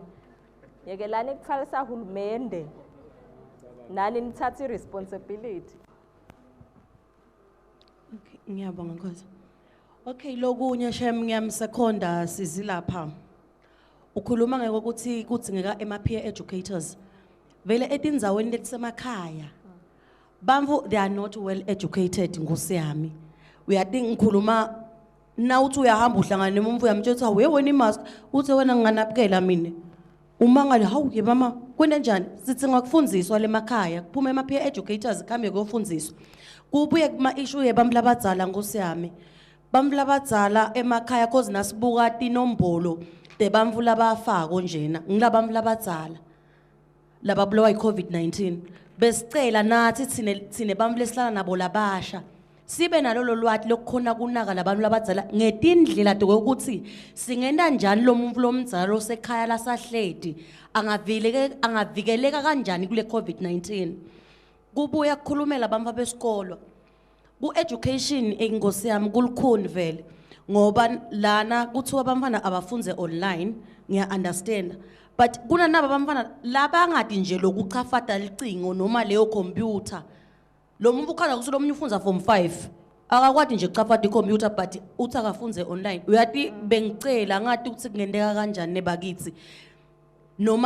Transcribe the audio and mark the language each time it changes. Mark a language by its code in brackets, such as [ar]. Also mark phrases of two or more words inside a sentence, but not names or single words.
[ss] Yekelani kuthwalisa hulumende. Nani nithatha responsibility. Okay, ngiyabonga Nkosi. Okay, lokunye shem ngiyamseconda sizilapha. Ukhuluma ngokuthi kudzingeka [en] peer educators. [ss] Vele etindzaweni letisemakhaya. Bamvu, [en] they are not well educated Nkosi yami. [ss] Uyathi ngikhuluma na uthi uyahamba uhlangana nomuntu uyamtshela ukuthi wena imask uthi wena nginganapukela mina. Uma ngale hawu ke mama kwenda njani sithi ngakufundziswa lemakhaya kuphuma [en] peer educators [ss] khambe kuyofundiswa. Kubuye kuma issue yebamvu labadzala Nkosi yami. Bamvu labadzala emakhaya cause nasibuka tinombolo tebamvu labafako njena ngilabamvu labadzala lababulawa iCovid-19 besicela nathi thine bamvu lesihlala nabo labasha sibe nalolo lwati lokukhona kunaka labantu labadzala ngetindlela ukuthi singenda njani lo muntu lomdzala osekhaya lasahledi angavikeleka kanjani kule COVID-19. Kubuya kukhulumela bamva besikolo ku-education Nkosi yami kulukhuni vele ngoba lana kuthiwa abamfana abafunze online ngiya-understand but kunanaba abamfana labangadi nje lokuchafata licingo noma leyo computer lo muntu ukhala ukuthi lo munye ufunza form 5 akakwadi nje kuchafata icomputer but uthi akafunze online uyathi bengicela ngathi ukuthi kungendeka kanjani nebakithi noma